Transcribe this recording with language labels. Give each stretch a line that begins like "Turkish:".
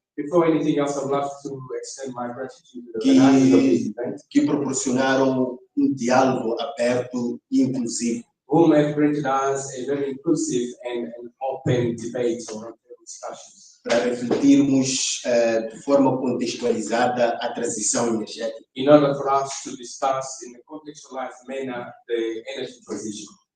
English: Before anything else, I'd love to extend my gratitude to the organizers of this event,
Portuguese: que proporcionaram diálogo aberto e inclusivo.
English: Whom have granted us a very inclusive and open debate or discussions.
Portuguese: Para refletirmos de forma contextualizada a transição energética.
English: In order for us to discuss in a contextualized manner the energy transition.